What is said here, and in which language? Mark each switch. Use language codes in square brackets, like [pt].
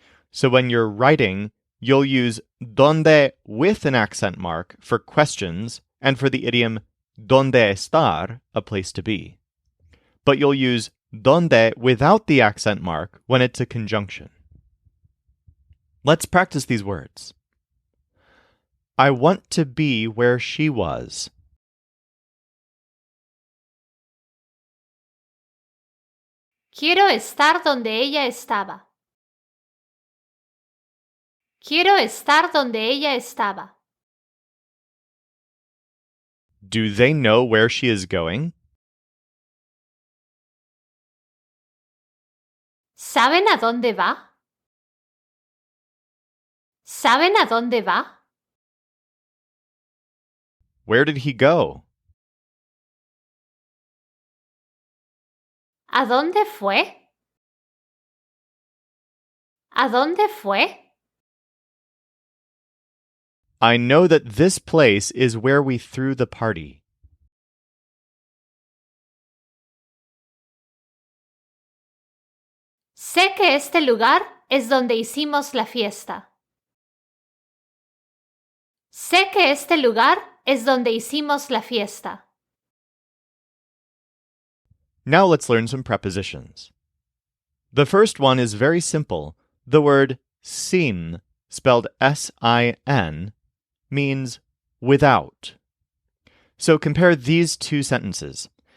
[en] So when you're writing, you'll use donde with an accent mark for questions and for the idiom donde estar, a place to be. But you'll use donde without the accent mark when it's a conjunction. Let's practice these words. I want to be where she was. [es] Quiero estar donde ella estaba. Quiero estar donde ella estaba. [en] Do they know where she is going? [es] ¿Saben a dónde va? ¿Saben a dónde va? [en] Where did he go? [es] ¿A dónde fue? ¿A dónde fue? [en] I know that this place is where we threw the party. [es] Sé que este lugar es donde hicimos la fiesta. Sé que este lugar es donde hicimos la fiesta. [en] Now let's learn some prepositions. The first one is very simple. The word sin, spelled S-I-N, means without. So compare these two sentences.